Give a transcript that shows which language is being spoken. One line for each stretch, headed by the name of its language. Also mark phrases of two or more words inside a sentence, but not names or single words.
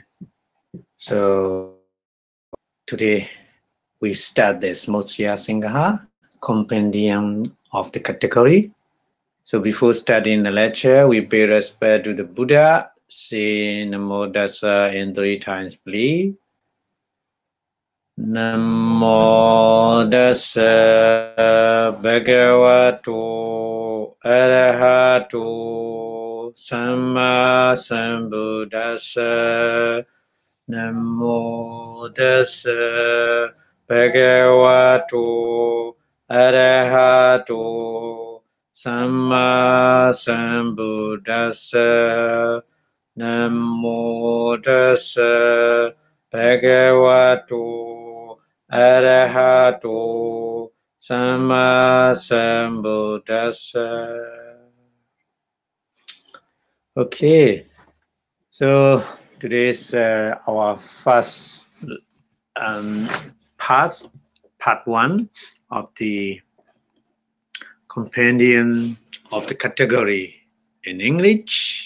English: So today we start the Samuchaya Sangha, compendium of the category. So before starting the lecture, we pay respect to the Buddha. Say
Pali: Namo Tassa
English: in 3 times, please.
Pali: Namo Tassa Bhagavato Arahato Samma Sambuddhassa. Namo Tassa Bhagavato Arahato Samma Sambuddhassa. Namo Tassa Bhagavato Arahato Samma Sambuddhassa.
English: Okay, so today's our first part 1 of the compendium of the category in English.